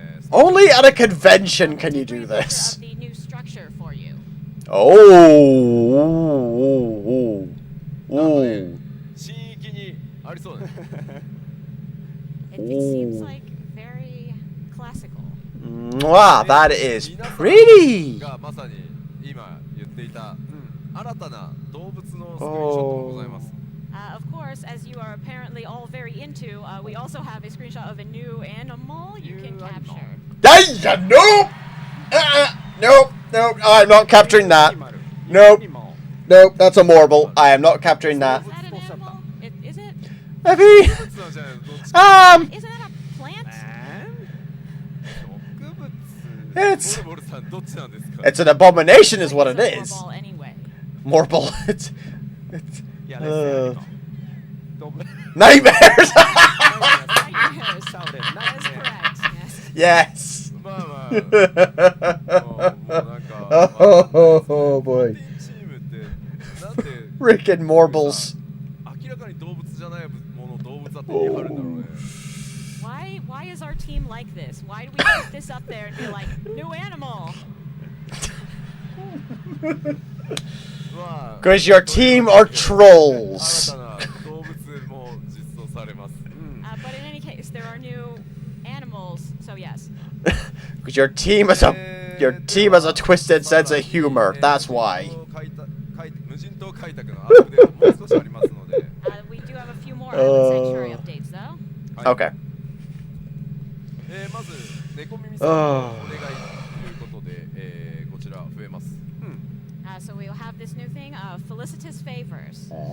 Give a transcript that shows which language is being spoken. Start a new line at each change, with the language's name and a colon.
English: Only at a convention can you do Brief picture this. of the new structure for you. Oh. Ooh.
Japanese: 新域にありそうだね。
English: It seems like very classical. Mwah, that is pretty. がまさに今言っていた新たな動物のスクリーンショットもございます。 Of course, as you are apparently all very into, we also have a screenshot of a new animal you can capture. Nope. Nope. Nope. I'm not capturing that. Nope. Nope. That's a marble. I am not capturing that. Is that an animal? Is it? Maybe.
Japanese: 植物なんじゃないの？どっちか
English: Isn't that a plant?
Japanese: 植物。
English: It's
Japanese: ボルボルさんどっちなんですか？
English: it's an abomination, is what it It's a is. ball anyway. Marble. It's Yeah, let's say animal. Nightmares! Nightmares. Shouted. That is correct. Yes. Yes!
Japanese: まあまあもうなんか
English: Oh boy.
Japanese: チームってなんで
English: Rick and Morbles.
Japanese: 明らかに動物じゃないものを動物だって言い張るんだろうね
English: Why is our team like this? Why do we put this up there and be like, new animal?
Japanese: まあ
English: Because your team are trolls.
Japanese: 新たな動物も実装されます
English: But in any case, there are new animals, so yes. Because your team has a twisted sense of humor. That's why.
Japanese: 無人島開拓のアップデートもう少しありますので
English: We do have a few more Island Sanctuary updates, though. Okay.
Japanese: まず猫耳さんのお願いということで、こちら増えます
English: So we'll have this new thing, felicitous favors.